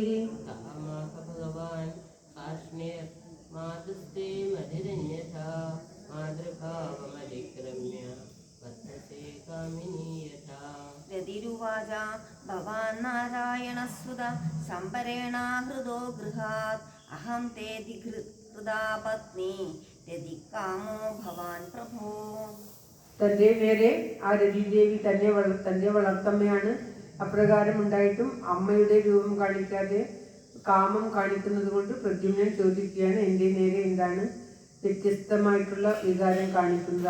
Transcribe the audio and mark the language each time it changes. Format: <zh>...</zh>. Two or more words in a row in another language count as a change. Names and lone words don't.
<sa>कामः भगवान् कार्ष्णीर्मातुस्ते मधिरन्यथा मातृभावमधिक्रम्य वर्तते कामिनी यथा रतिरुवाच भवान् नारायणसुत शम्बरेणाहृदो गृहात् अहं ते धिकृता पत्नी രതികാമോ ഭവാൻ പ്രഭോ.</sa> <ml>തന്റെ നേരെ ആ രതിദേവി തന്റെ വളർത്തമ്മയാണ്. അപ്രകാരം ഉണ്ടായിട്ടും അമ്മയുടെ രൂപം കാണിക്കാതെ കാമം കാണിക്കുന്നത് കൊണ്ട് പ്രദ്യുമ്നൻ ചോദിക്കുകയാണ്, എൻ്റെ നേരെ എന്താണ് വ്യത്യസ്തമായിട്ടുള്ള വികാരം കാണിക്കുന്നത്?</ml>